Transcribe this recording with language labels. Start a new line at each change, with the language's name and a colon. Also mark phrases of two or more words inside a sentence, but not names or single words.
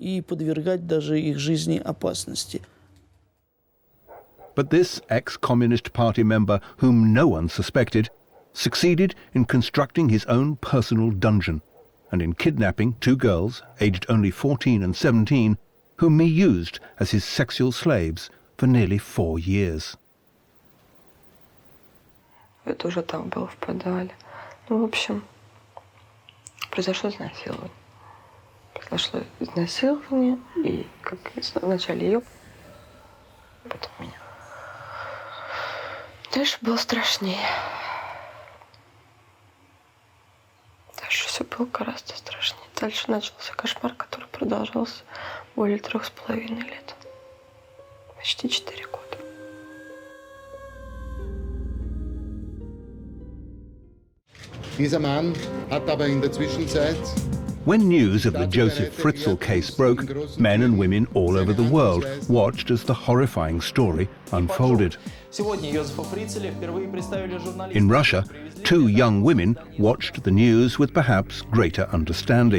English: But this ex-Communist Party member, whom no one suspected, succeeded in constructing his own personal dungeon and in kidnapping 2 girls, aged only 14 and 17, whom he used as his sexual slaves for nearly 4 years.
Russian: Это уже там было в подвале. Ну, в общем, произошло изнасилование. Произошло изнасилование, и как вначале ее, потом меня. Дальше было страшнее. Дальше все было гораздо страшнее. Дальше начался кошмар, который продолжался более 3,5 лет. Почти 4 года.
German: Dieser Mann hat aber in der Zwischenzeit.
English: When news of the Joseph Fritzl case broke, men and women all over the world watched as the horrifying story unfolded. In Russia, 2 young women watched the news with perhaps greater understanding.